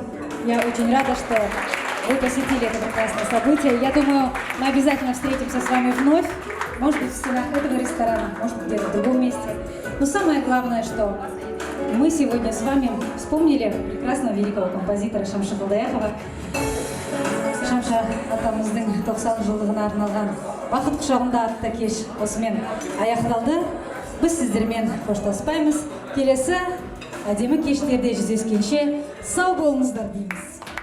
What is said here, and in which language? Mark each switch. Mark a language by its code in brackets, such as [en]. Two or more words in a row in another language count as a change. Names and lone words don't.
[ru] Я очень рада, что вы посетили это прекрасное событие. Я думаю, мы обязательно встретимся с вами вновь. Может быть, в стенах этого ресторана, может быть, где-то в другом месте. Но самое главное, что мы сегодня с вами вспомнили прекрасного великого композитора Шамши Қалдаяқова. [kk] Шамша атамыздың 90 жылдығына арналған бақыт құшағында атты кеш осымен аяқталды. Біз сіздермен қоштаспаймыз. Келесі әдемі кештерде жүздескенше сау болыңыздар дейміз.